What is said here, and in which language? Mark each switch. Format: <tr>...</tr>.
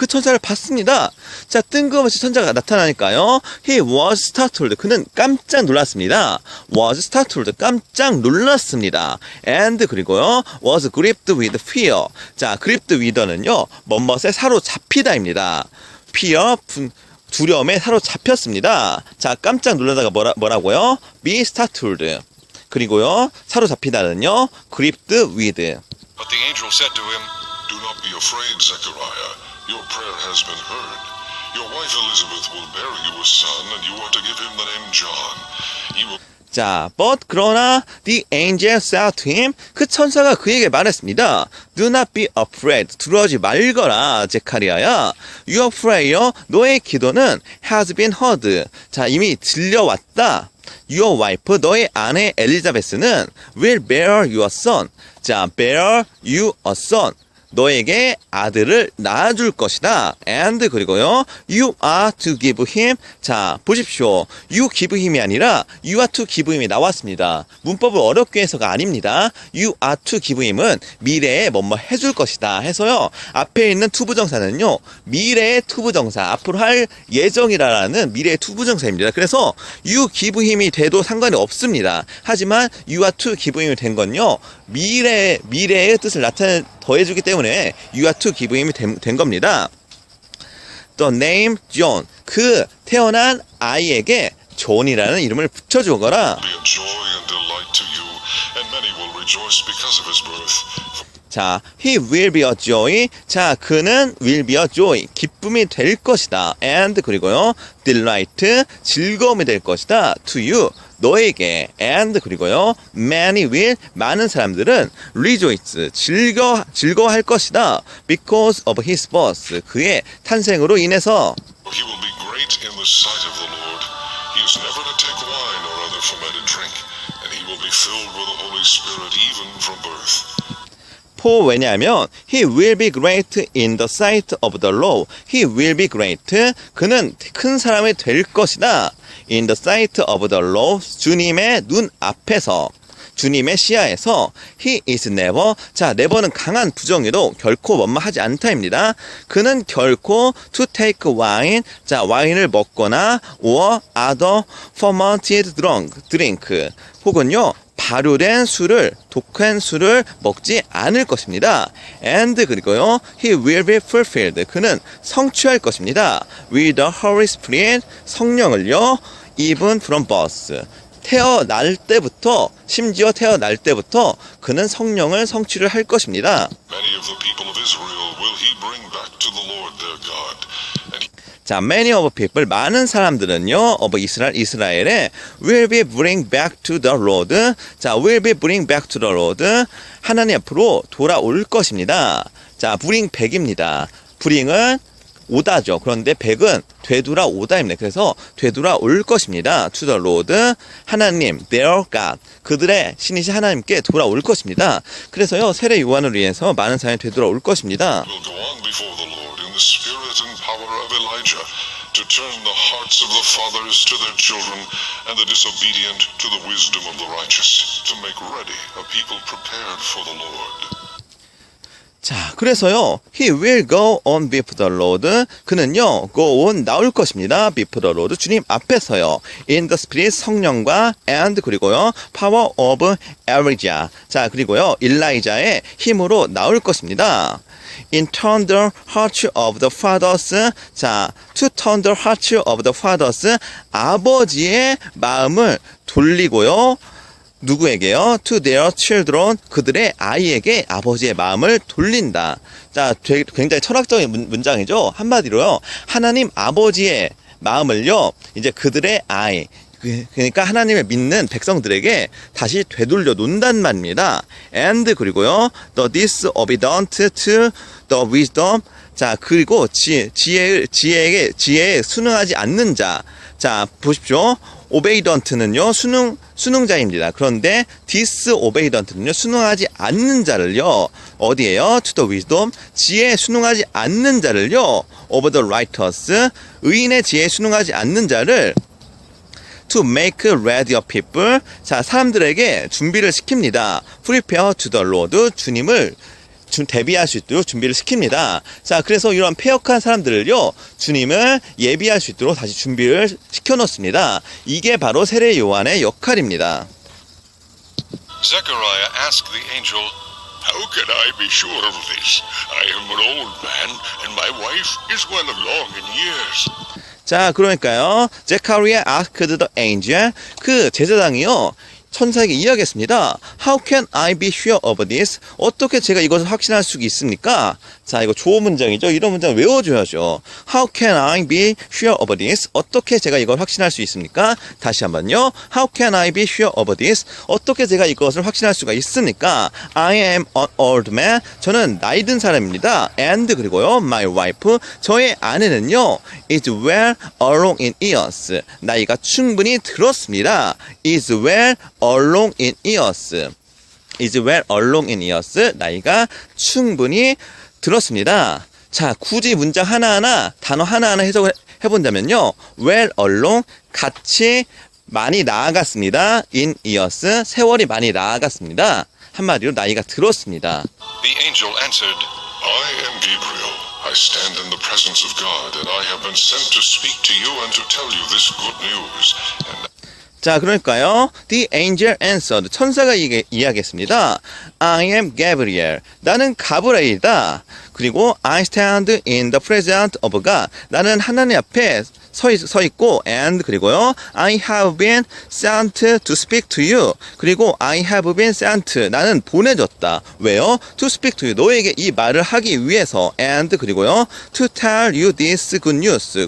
<ko>그 천사를 봤습니다. 자, 뜬금없이 천사가 나타나니까요</ko> <en>he was startled</en> <ko>그는 깜짝 놀랐습니다.</ko> <en>was startled</en> <ko>깜짝 놀랐습니다.</ko> <en>and</en> <ko>그리고요</ko> <en>was gripped with fear.</en> <ko>자,</ko> <en>gripped with</en> <ko>는요 뭐뭇에 사로잡히다입니다.</ko> <en>fear</en> <ko>두려움에 사로잡혔습니다. 자, 깜짝 놀라다가 뭐라고요?</ko> <en>be startled.</en> <ko>그리고요 사로잡히다는요</ko> <en>gripped with. But the angel said to him, "Do not be afraid, Zechariah. Your prayer has been heard. Your wife Elizabeth will bear you a son, and you are to give him the name John. He will..."</en> <ko>자,</ko> <en>but</en> <ko>그러나</ko> <en>the angel said to him</en> <ko>그 천사가 그에게 말했습니다.</ko> <en>Do not be afraid.</en> <ko>두려워하지 말거라, 제카리아야.</ko> <en>Your prayer,</en> <ko>너의 기도는</ko> <en>has been heard.</en> <ko>자, 이미 들려왔다.</ko> <en>Your wife,</en> <ko>너의 아내 엘리자베스는</ko> <en>will bear you a son. 자, bear you a son.</en> <ko>너에게 아들을 낳아줄 것이다.</ko> <en>And</en> <ko>그리고요,</ko> <en>you are to give him.</en> <ko>자, 보십시오.</ko> <en>You give him</en> <ko>이 아니라</ko> <en>you are to give him</en> <ko>이 나왔습니다. 문법을 어렵게 해서가 아닙니다.</ko> <en>You are to give him</en> <ko>은 미래에 뭐뭐 해줄 것이다 해서요. 앞에 있는 투부정사는요, 미래의 투부정사, 앞으로 할 예정이라는 미래의 투부정사입니다. 그래서</ko> <en>you give him</en> <ko>이 돼도 상관이 없습니다. 하지만</ko> <en>you are to give him</en> <ko>이 된 건요, 미래의 뜻을 더해주기 때문에 you are to give him이 된 겁니다.</ko> <en>the name John.</en> <ko>그 태어난 아이에게 존이라는 이름을 붙여주거라.</ko> <en>Be a joy and delight to you, and many will rejoice because of his birth. 자, he will be a joy.</en> <ko>자, 그는</ko> <en>will be a joy.</en> <ko>기쁨이 될 것이다.</ko> <en>and</en> <ko>그리고요,</ko> <en>delight.</en> <ko>즐거움이 될 것이다.</ko> <en>to you.</en> <ko>너에게.</ko> <en>and</en> <ko>그리고요,</ko> <en>many will.</en> <ko>많은 사람들은</ko> <en>rejoice.</en> <ko>즐거워할 것이다.</ko> <en>because of his birth.</en> <ko>그의 탄생으로 인해서.</ko> <en>He will be great in the sight of the Lord. He is never to take wine or other fermented drink, and he will be filled with the Holy Spirit even from birth. for</en> <ko>왜냐하면</ko> <en>he will be great in the sight of the Lord. He will be great.</en> <ko>그는 큰 사람이 될 것이다.</ko> <en>In the sight of the Lord.</en> <ko>주님의 눈 앞에서. 주님의 시야에서</ko> <en>he is never.</en> <ko>자, never는 강한 부정의도 결코 원망하지 않다입니다. 그는 결코</ko> <en>to take wine.</en> <ko>자, 와인을 먹거나</ko> <en>or other fermented drink.</en> <ko>혹은요, 발효된 술을, 독한 술을 먹지 않을 것입니다.</ko> <en>and</en> <ko>그리고요,</ko> <en>he will be fulfilled.</en> <ko>그는 성취할 것입니다.</ko> <en>with the Holy Spirit.</en> <ko>성령을요,</ko> <en>even from birth.</en> <ko>태어날 때부터, 심지어 태어날 때부터 그는 성령을 성취를 할 것입니다.</ko> <en>Many of the people of Israel will he bring back to the Lord their God. And 자, many of people,</en> <ko>많은 사람들은요,</ko> <en>of 이스라엘에 will be bring back to the Lord. 자, will be bring back to the Lord.</en> <ko>하나님 앞으로 돌아올 것입니다. 자,</ko> <en>bring back</en> <ko>입니다. bring은 오다죠. 그런데 back은 되돌아오다입니다. 그래서 되돌아올 것입니다.</ko> <en>to the Lord.</en> <ko>하나님,</ko> <en>their God.</en> <ko>그들의 신이신 하나님께 돌아올 것입니다. 그래서요, 세례 요한을 위해서 많은 사람이 되돌아올 것입니다.</ko> <en>will go on before the Lord in the spirit and power of Elijah, to turn the hearts of the fathers to their children, and the disobedient to the wisdom of the righteous, to make ready a people prepared for the Lord.</en> <ko>자, 그래서요,</ko> <en>he will go on before the Lord.</en> <ko>그는요, go on, 나올 것입니다.</ko> <en>before the Lord.</en> <ko>주님 앞에서요.</ko> <en>in the spirit,</en> <ko>성령과</ko> <en>and</en> <ko>그리고요,</ko> <en>power of Elijah.</en> <ko>자, 그리고요, 일라이자의 힘으로 나올 것입니다.</ko> <en>in turn the hearts of the fathers. 자, to turn the hearts of the fathers.</en> <ko>아버지의 마음을 돌리고요. 누구에게요?</ko> <en>to their children.</en> <ko>그들의 아이에게 아버지의 마음을 돌린다. 자, 굉장히 철학적인 문장이죠. 한마디로요, 하나님 아버지의 마음을요, 이제 그들의 아이, 그러니까 하나님을 믿는 백성들에게 다시 되돌려 놓는단 말입니다.</ko> <en>and</en> <ko>그리고요,</ko> <en>the disobedient to the wisdom.</en> <ko>자, 그리고 지혜에 순응하지 않는 자. 자, 보십시오. 오베이던트는요, 순응자입니다. 그런데 디스오베이던트는요, 순응하지 않는 자를요, 어디에요?</ko> <en>to the wisdom.</en> <ko>지혜에 순응하지 않는 자를요,</ko> <en>of the righteous.</en> <ko>의인의 지혜에 순응하지 않는 자를</ko> <en>to make ready a people.</en> <ko>자, 사람들에게 준비를 시킵니다.</ko> <en>prepare to the Lord.</en> <ko>주님을 대비할 수 있도록 준비를 시킵니다. 자, 그래서 이런 패역한 사람들을요, 주님을 예비할 수 있도록 다시 준비를 시켜놓습니다. 이게 바로 세례 요한의 역할입니다.</ko> <en>Zechariah asked the angel, How can I be sure of this? I am an old man, and my wife is well along in years.</en> <ko>자, 그러니까요, 제카리아</ko> <en>asked the angel.</en> <ko>그 제사장이요, 천사에게 이야기했습니다.</ko> <en>How can I be sure of this?</en> <ko>어떻게 제가 이것을 확신할 수 있습니까? 자, 이거 조어 문장이죠. 이런 문장 외워줘야죠.</ko> <en>How can I be sure of this?</en> <ko>어떻게 제가 이걸 확신할 수 있습니까? 다시 한번요.</ko> <en>How can I be sure of this?</en> <ko>어떻게 제가 이것을 확신할 수가 있습니까?</ko> <en>I am an old man.</en> <ko>저는 나이 든 사람입니다.</ko> <en>And</en> <ko>그리고요,</ko> <en>my wife.</en> <ko>저의 아내는요,</ko> <en>is well along in years.</en> <ko>나이가 충분히 들었습니다.</ko> <en>is well along in years. is well along in years.</en> <ko>나이가 충분히 들었습니다. 자, 굳이 문장 하나하나, 단어 하나하나 해석을 해본다면요,</ko> <en>well along,</en> <ko>같이 많이 나아갔습니다.</ko> <en>in years,</en> <ko>세월이 많이 나아갔습니다. 한마디로 나이가 들었습니다.</ko> <en>The angel answered, I am Gabriel. I stand in the presence of God, and I have been sent to speak to you and to tell you this good news. And</en> <ko>자, 그러니까요.</ko> <en>The angel answered.</en> <ko>천사가 이야기했습니다.</ko> <en>I am Gabriel.</en> <ko>나는 가브리엘이다. 그리고</ko> <en>I stand in the presence of God.</en> <ko>나는 하나님 앞에 서 있고</ko> <en>and</en> <ko>그리고요.</ko> <en>I have been sent to speak to you.</en> <ko>그리고</ko> <en>I have been sent.</en> <ko>나는 보내졌다. 왜요?</ko> <en>To speak to you.</en> <ko>너에게 이 말을 하기 위해서</ko> <en>and</en> <ko>그리고요.</ko> <en>To tell you this good news.</en>